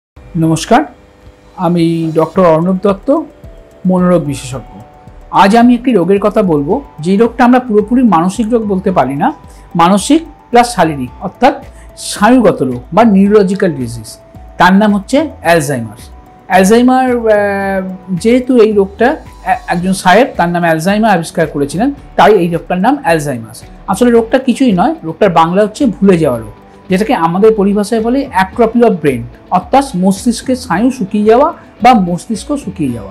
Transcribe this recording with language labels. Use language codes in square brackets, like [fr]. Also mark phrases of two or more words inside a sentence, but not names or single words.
[bn] নমস্কার, আমি ডক্টর অর্ণব দত্ত, মনোরোগ বিশেষজ্ঞ। আজ আমি একটি রোগের কথা বলব যে রোগটা আমরা পুরোপুরি মানসিক রোগ বলতে পারি না, মানসিক প্লাস শারীরিক অর্থাৎ স্নায়ুগত রোগ বা [en] neurological disease. [bn] তার নাম হচ্ছে অ্যালজাইমার্স। অ্যালজাইমার जेहेतु এই রোগটা একজন সাহেব তার নামে অ্যালজাইমার আবিষ্কার করেছিলেন, তাই এই রোগটার নাম অ্যালজাইমার্স। আসলে রোগটা কিছুই নয়, রোগটার বাংলা হচ্ছে ভুলে যাওয়া রোগ, যেটাকে আমাদের পরিভাষায় বলে [en] atrophy of brain, [bn] অর্থাৎ মস্তিষ্কের স্নায়ু শুকিয়ে যাওয়া বা মস্তিষ্ক শুকিয়ে যাওয়া।